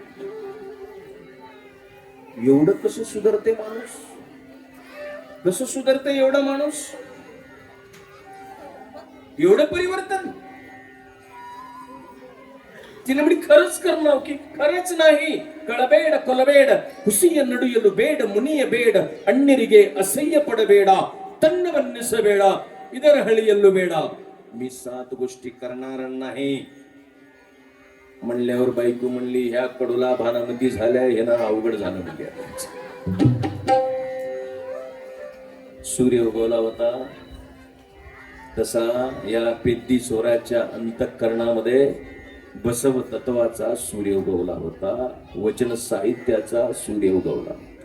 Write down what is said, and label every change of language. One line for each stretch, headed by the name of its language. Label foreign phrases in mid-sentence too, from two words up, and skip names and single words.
Marathi: एवढं कसं सुधारते माणूस? कसं सुधारते एवढा माणूस? एवढं परिवर्तन? तिने म्हणे, खरंच करणार की खरंच नाही.
Kannada: ಕಳಬೇಡ ಕೊಲಬೇಡ ಹುಸಿಯ ನಡುಯಲು ಬೇಡ ಮುನಿಯ ಬೇಡ ಅಣ್ಣಿರಿಗೆ ಅಸಹ್ಯ ಪಡಬೇಡ ತನ್ನವನ್ನಿಸ ಬೇಡ ಇದರ ಹಳಿಯಲ್ಲೂ ಬೇಡ.
Marathi: मी 7 गोष्टी करणार नाही म्हणल्यावर बायको म्हणली, ह्या कडूला भानामती झाल्या, हे ना अवघड झालं म्हणजे. सूर्य उगवला होता तसा या पेद्दी चोराच्या अंतःकरणामध्ये बसव तत्वाचा सूर्य उगवला होता, वचन साहित्याचा सूर्य उगवला.